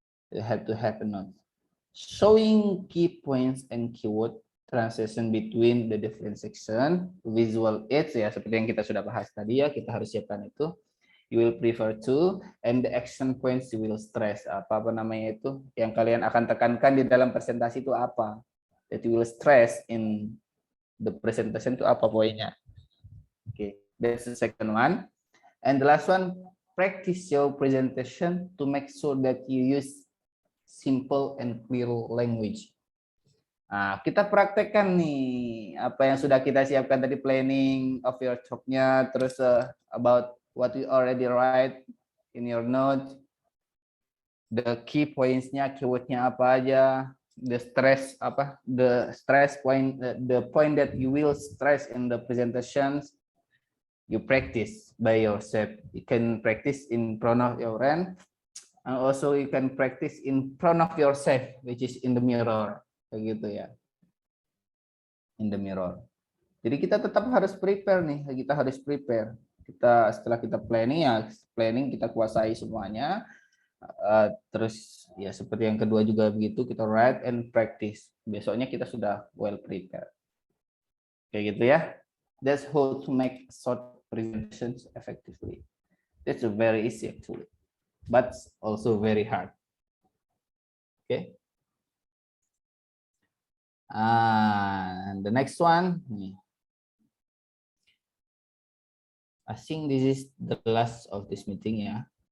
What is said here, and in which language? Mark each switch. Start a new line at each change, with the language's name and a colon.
English: You have to have a note. Showing key points and keyword, transition between the different section, visual aids ya,
Indonesian: seperti yang kita sudah bahas tadi ya, kita harus siapkan itu.
English: You will prefer to, and the action points you will stress.
Indonesian: Apa namanya itu? Yang kalian akan tekankan di dalam presentasi itu apa?
English: That you will stress in the presentation
Indonesian: itu apa poinnya?
English: Okay, that's the second one. And the last one, practice your presentation to make sure that you use simple and clear language.
Indonesian: Nah, kita praktekkan nih apa yang sudah kita siapkan tadi,
English: planning of your talk-nya, terus about what you already write in your note, the key points-nya, keyword-nya
Indonesian: apa aja,
English: the stress point, the point that you will stress in the presentations, you practice by yourself. You can practice in front of your friend, and also you can practice in front of yourself, which is in the mirror,
Indonesian: kayak gitu ya,
English: in the mirror.
Indonesian: Jadi kita tetap harus prepare nih, kita harus prepare. Kita setelah kita planning ya, planning kita kuasai semuanya. Terus ya seperti yang kedua juga begitu, kita
English: write and practice.
Indonesian: Besoknya kita sudah well prepared. Kayak gitu ya.
English: That's how to make short presentations effectively. That's very easy actually, but also very hard. Okay. And the next one, I think this is the last of this meeting, yeah.